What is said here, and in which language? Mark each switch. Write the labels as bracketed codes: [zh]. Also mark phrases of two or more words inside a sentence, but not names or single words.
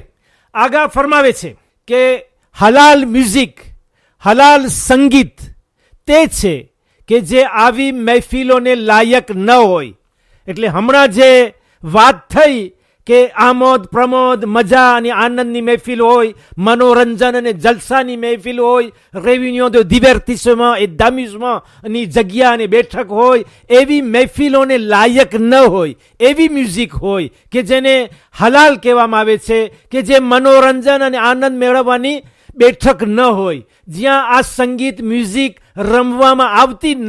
[gu] આગા ફરમાવે છે કે હલાલ મ્યુઝિક, હલાલ સંગીત તે છે કે જે આવી મહેફિલોને લાયક ન હોય. એટલે હમણાં જે વાત થઈ કે આમોદ પ્રમોદ, મજા અને આનંદની મહેફિલ હોય, મનોરંજન અને જલસાની મહેફિલ હોય, રેવિન્યો [fr] de divertissement et d'amusement [gu] ની જગ્યા અને બેઠક હોય, એવી મહેફિલોને લાયક ન હોય એવી મ્યુઝિક હોય કે જેને હલાલ કહેવામાં આવે છે, કે જે મનોરંજન અને આનંદ મેળવવાની બેઠક ન હોય, જ્યાં આ સંગીત મ્યુઝિક રમવામાં આવતી ન